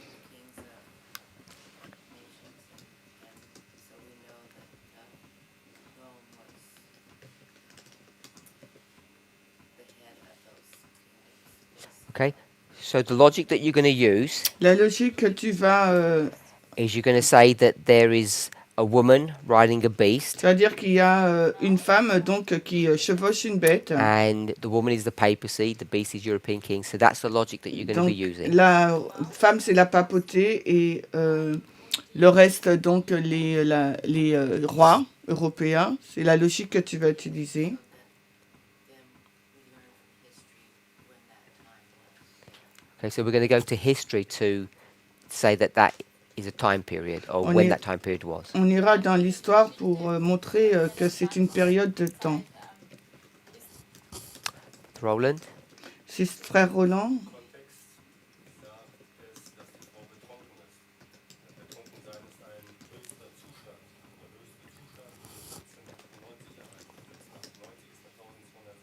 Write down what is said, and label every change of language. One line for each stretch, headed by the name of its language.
English: kings of nations, and so we know that Rome was the head of those kingdoms. Okay. So the logic that you're going to use
French: La logique que tu vas...
English: is you're going to say that there is a woman riding a beast,
French: c'est-à-dire qu'il y a une femme donc qui chevauche une bête.
English: and the woman is the papacy, the beast is European king. So that's the logic that you're going to
French: Donc,
English: be using.
French: la femme, c'est la papauté et le reste, donc, les rois européens. C'est la logique que tu vas utiliser.
English: Then we learn from history when that time was. Okay, so we're going to go to history to say that that is a time period, or
French: On
English: when
French: est-
English: that time period was.
French: On ira dans l'histoire pour montrer que c'est une période de temps. Roland? C'est frère Roland.
German: Kontext dieser ist, dass die Frau betrunken ist. Betrunkensein ist ein höchster Zustand. Der höchste Zustand ist 1798 erreicht. 1798 ist der